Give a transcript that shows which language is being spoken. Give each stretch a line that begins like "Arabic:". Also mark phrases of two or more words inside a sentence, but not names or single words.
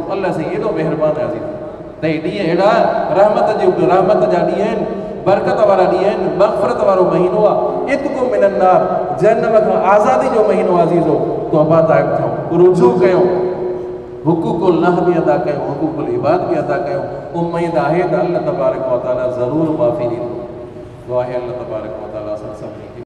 Sindhi: अल्लाह साईं एॾो महिरबान आहे अज़ीज़, त हे ॾींहं अहिड़ा रहमत जा ॾींहं आहिनि, बरकत वारा ॾींहं आहिनि, मग़फ़िरत वारो महीनो आहे,
Arabic: عتق من النار,
Sindhi: जहन्नम खां आज़ादी जो महीनो आहे अज़ीज़ो। तौबा ताइब थियूं, रुजू कयूं,
Arabic: حقوق الله
Sindhi: भी अदा कयूं,
Arabic: حقوق العباد
Sindhi: भी अदा कयूं। उम्मीद आहे त अल्लाह
Arabic: تبارك وتعالى
Sindhi: ज़रूर माफ़ी ॾींदो। दुआ है अल्लाह
Arabic: تبارك وتعالى
Sindhi: असां सभिनी खे